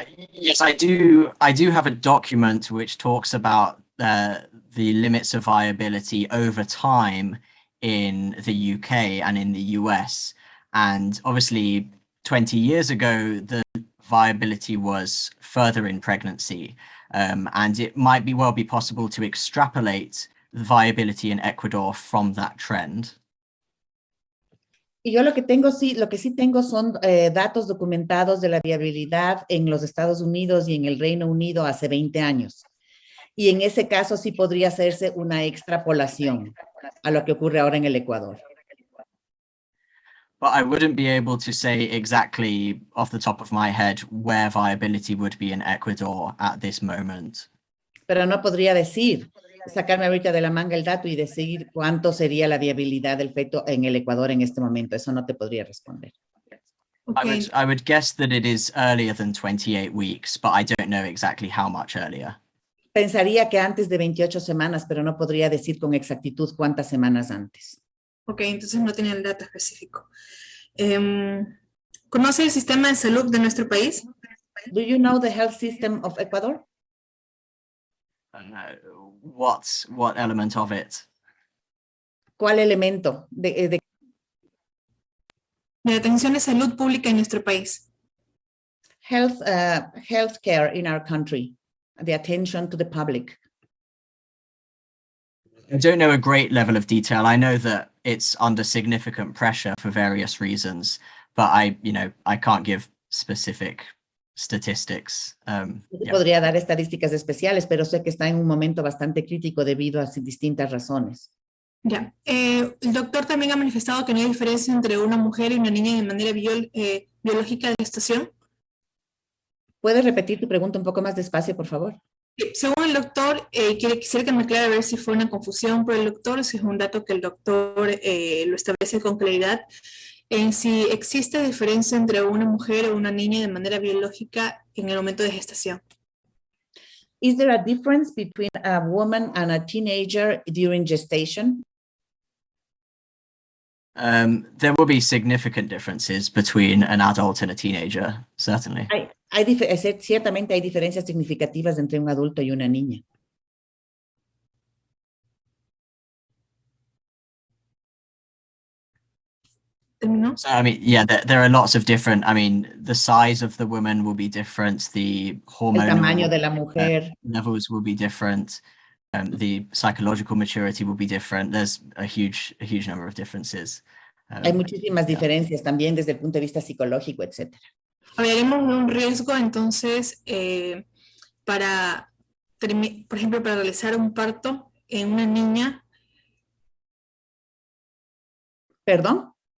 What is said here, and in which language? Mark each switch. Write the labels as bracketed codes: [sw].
[en] Yes, I do have a document which talks about the limits of viability over time in the UK and in the US. And obviously, 20 years ago, the viability was further in pregnancy. And it might well be possible to extrapolate the viability in Ecuador from that trend. [es] Y yo lo que sí tengo son datos documentados de la viabilidad en los Estados Unidos y en el Reino Unido hace 20 años. Y en ese caso sí podría hacerse una extrapolación a lo que ocurre ahora en el Ecuador. [en] But I wouldn't be able to say exactly off the top of my head where viability would be in Ecuador at this moment. [es] Pero no podría sacarme ahorita de la manga el dato y decir cuánto sería la viabilidad del feto en el Ecuador en este momento. Eso no te podría responder. [en] Okay. I would guess that it is earlier than 28 weeks, but I don't know exactly how much earlier. [es] Pensaría que antes de 28 semanas, pero no podría decir con exactitud cuántas semanas antes. Ok, entonces no tenía el dato específico. ¿Conoce el sistema de salud de nuestro país? [en] Do you know the health system of Ecuador? What element of it? [es] ¿Cuál elemento de La atención de salud pública en nuestro país. [en] Healthcare in our country, the attention to the public. I don't know a great level of detail. I know that it's under significant pressure for various reasons, but I can't give specific statistics. [es] Podría dar estadísticas especiales, pero sé que está en un momento bastante crítico debido a distintas razones. Ya. El doctor también ha manifestado que no hay diferencia entre una mujer y una niña de manera biológica de gestación. ¿Puedes repetir tu pregunta un poco más despacio, por favor? Según el doctor, quisiera que me aclare a ver si fue una confusión por el doctor, si es un dato que el doctor lo establece con claridad, en si existe diferencia entre una mujer o una niña de manera biológica en el momento de gestación. [en] Is there a difference between a woman and a teenager during gestation? There will be significant differences between an adult and a teenager, certainly. [es] Ciertamente hay diferencias significativas entre un adulto y una niña. [en] So, I mean, yeah, there are lots of different, I mean, the size of the woman will be different, the hormonal [es] El tamaño de la mujer. [en] Levels will be different, the psychological maturity will be different. There's a huge number of differences. [es] Hay muchísimas diferencias también desde el punto de vista psicológico, etc. Hablaremos de un riesgo, entonces, por ejemplo, para realizar un parto en una niña. ¿Perdón?